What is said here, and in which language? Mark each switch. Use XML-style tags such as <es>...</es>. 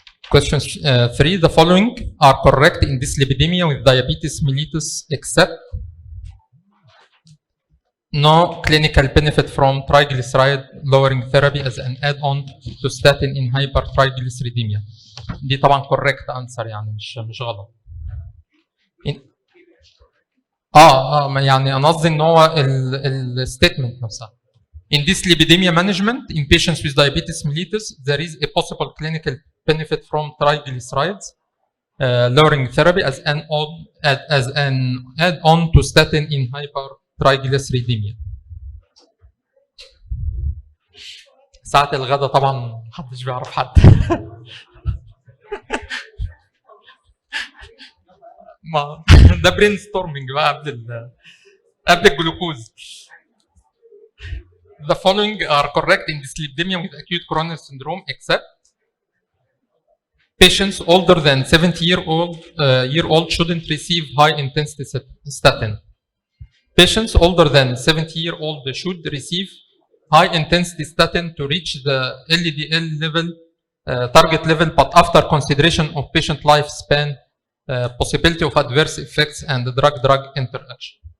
<en>Question 3. The following are correct in dyslipidemia with diabetes mellitus except no clinical benefit from triglyceride lowering therapy as an add-on to statin in hypertriglyceridemia.</en> <ar>دي طبعا</ar> <en>correct answer</en> <ar>يعني مش غلط. يعني انا قصدي ان هو الستيتمنت نفسها.</ar> <en>In dyslipidemia management in patients with diabetes mellitus, there is a possible clinical benefit from triglycerides lowering therapy as an add-on to statin in hypertriglyceridemia.</en> <ar>ساعة الغداء طبعا محدش بيعرف حد. ما ده برين ستورمنج بقى قبل الجلوكوز.</ar> <en>The following are correct in dyslipidemia with acute coronary syndrome except patients older than 70-year-old shouldn't receive high intensity statin. Patients older than 70-year-old should receive high intensity statin to reach the LDL level target level, but after consideration of patient lifespan, possibility of adverse effects and drug-drug interaction.</en>